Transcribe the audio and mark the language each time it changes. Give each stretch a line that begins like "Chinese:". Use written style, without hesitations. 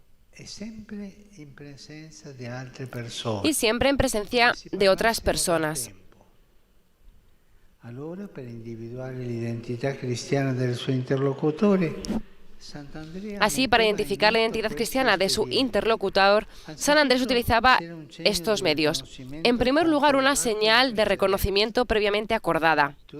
Italian: è sempre in presenza di altre persone.
Spanish: y siempre en presencia de otras personas.
Italian: Allora, per individuare l'identità cristiana del suo interlocutore,
Spanish: Así, para identificar la identidad cristiana de su interlocutor, San Andrés utilizaba estos medios. En primer lugar, una señal de reconocimiento previamente acordada.